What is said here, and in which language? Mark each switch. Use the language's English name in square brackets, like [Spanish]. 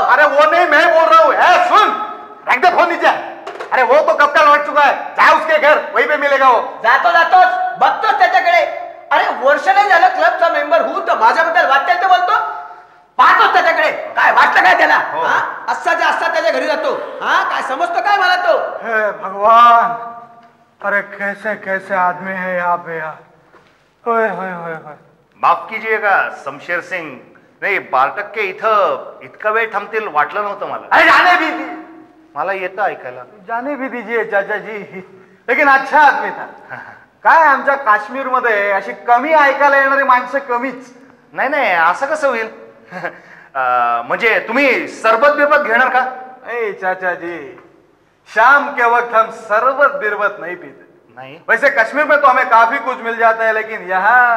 [Hindi] अरे वो नहीं, मैं बोल रहा हूँ. सुन, रख दे फोन नीचे. अरे वो तो कब का लौट चुका है. जा उसके घर, वहीं पे मिलेगा वो. [Marathi] जातोच बघतोच त्याच्याकडे. अरे वर्ष नाही झालं क्लबचा मेंबर होऊन तर माझ्याबद्दल वाटेल ते बोलतो. पाहतोच त्याच्याकडे. काय वाटलं काय त्याला? असाच्या असा त्याच्या घरी जातो. हा, काय समजतो काय मला तो? [Hindi] हे भगवान, अरे कैसे कैसे आदमी है यहाँ पे यार. [Marathi] होय होय होय होय. [Hindi] माफ कीजिएगा शमशेर सिंग. [Marathi] नाही 12% इथं इतका वेळ थांबतील वाटलं नव्हतं मला. [Hindi] अरे जाने भी दी, [Marathi] मला येतं ऐकायला. [Hindi] जाने भी दीजिए चाचा जी, लेकिन अच्छा आदमी था. [Marathi] काय आमच्या काश्मीर मध्ये अशी कमी ऐकायला येणारी माणसं कमीच. नाही नाही, असं कसं होईल? म्हणजे तुम्ही सरबत बिरबत घेणार का? [Hindi] नहीं चाचा जी, शाम के वक्त हम शरबत बिरबत नहीं पीते। [Marathi] नाही [Hindi] वैसे कश्मीर में तो हमें काफी कुछ मिल जाता है, लेकिन यहाँ